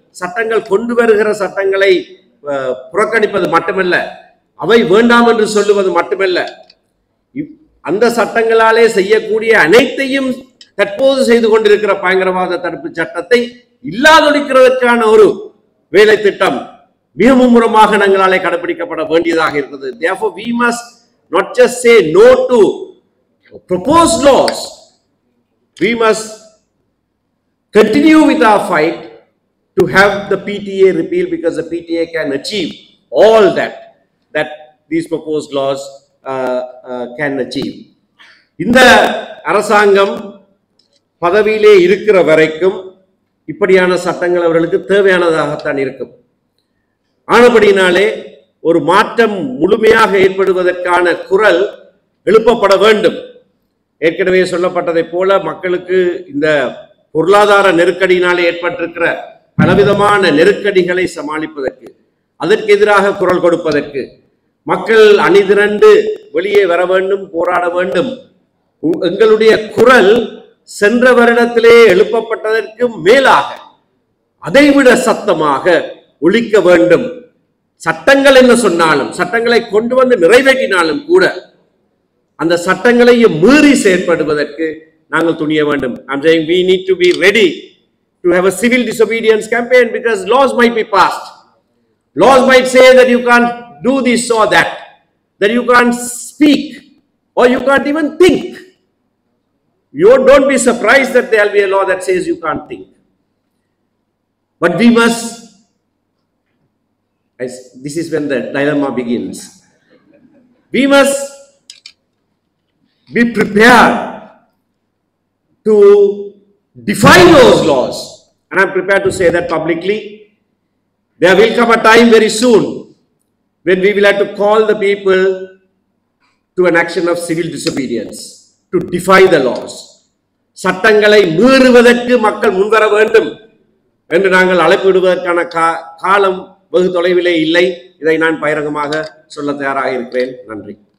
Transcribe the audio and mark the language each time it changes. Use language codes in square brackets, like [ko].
[ta] சட்டங்கள் கொண்டு வருகிற சட்டங்களை புறக்கணிப்பது மட்டுமல்ல, அவை வேண்டாம் என்று சொல்லுவது மட்டுமல்ல, அந்த சட்டங்களாலே செய்யக்கூடிய அனைத்தையும் தற்போது செய்து கொண்டிருக்கிற பயங்கரவாத தடுப்பு சட்டத்தை இல்லாதொழிக்கிறதற்கான ஒரு வேலை திட்டம் மிக மும்முரமாக நாங்களாலே கடைபிடிக்கப்பட வேண்டியதாக இருக்கிறது. [en] Therefore, we must not just say no to proposed laws. We must continue with our fight to have the PTA repeal, because the PTA can achieve all that these proposed laws can achieve. [ta] இந்த அரசாங்கம் பதவியிலே இருக்கிற வரைக்கும் இப்படியான சட்டங்கள் அவர்களுக்கு தேவையானதாகத்தான் இருக்கும். ஆனபடியினாலே ஒரு மாற்றம் முழுமையாக ஏற்படுவதற்கான குரல் எழுப்பப்பட வேண்டும். ஏற்கனவே சொல்லப்பட்டதை போல மக்களுக்கு இந்த பொருளாதார நெருக்கடியினாலே ஏற்பட்டிருக்கிற பலவிதமான நெருக்கடிகளை சமாளிப்பதற்கு, அதற்கு எதிராக குரல் கொடுப்பதற்கு மக்கள் அணிதிரண்டு வெளியே வர வேண்டும், போராட வேண்டும். எங்களுடைய குரல் சென்ற வருடத்திலே எழுப்பப்பட்டதற்கு மேலாக அதைவிட சத்தமாக ஒலிக்க வேண்டும். சட்டங்கள் என்ன சொன்னாலும், சட்டங்களை கொண்டு வந்து நிறைவேற்றினாலும் கூட அந்த சட்டங்களையும் மீறி செயற்படுவதற்கு நாங்கள் துணிய வேண்டும். [en] I'm saying we need to be ready to have a civil disobedience campaign, because laws might be passed. Laws might say that you can't do this or that you can't speak, or you can't even think. You don't be surprised that there will be a law that says you can't think. But we must, this is when the dilemma begins. We must be prepared to defy those laws. And I'm prepared to say that publicly. There will come a time very soon when we will have to call the people to an action of civil disobedience, to defy the laws. [ta] சட்டங்களை மீறுவதற்கு மக்கள் முன்வர வேண்டும் என்று நாங்கள் அழைப்பு விடுவதற்கான காலம் வெகு தொலைவிலே இல்லை. இதை நான் பகிரங்கமாக சொல்ல தயாராக இருக்கிறேன். நன்றி.